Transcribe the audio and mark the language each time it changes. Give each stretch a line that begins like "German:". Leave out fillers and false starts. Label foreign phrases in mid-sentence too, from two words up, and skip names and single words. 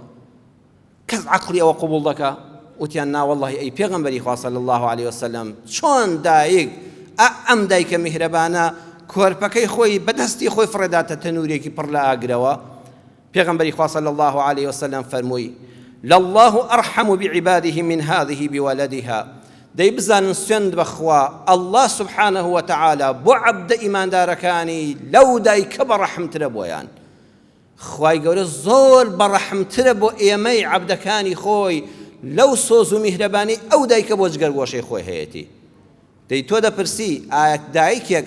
Central Kurdish: کەس عەقڵی ئەوە قبوڵ دەکا وتیان نا وەڵڵاهی ئەی پێغەمبەری خوا
Arabic: صلی الله علیه وسلم
Central Kurdish: چۆن دایک ئەم دایکە میهرەبانە کۆرپەکەی خۆی بەدەستی خۆی فڕێداتە تەنورێکی پڕ لە ئاگرەوە پێغەمبەری خوا
Arabic: صلی الله علیه وسلم
Central Kurdish: فەرمووی
Arabic: لله ئەرحەم بعباده من هذه بولدها
Central Kurdish: دەی بزانن سوێند بەخوا ئەڵڵا
Arabic: سبحانه وتعالى
Central Kurdish: بۆ عەبدە ئیماندارەکانی لەو دایکە بەڕەحمترە بۆیان خوای گەورە زۆر بەڕەحمترە بۆ ئێمەی عەبدەکانی خۆی لەو سۆز و میهرەبانی ئەو دایکە بۆ جگەرگۆشەی خۆی هەیەتی دەی تۆ دەپرسی ئایا دایکێک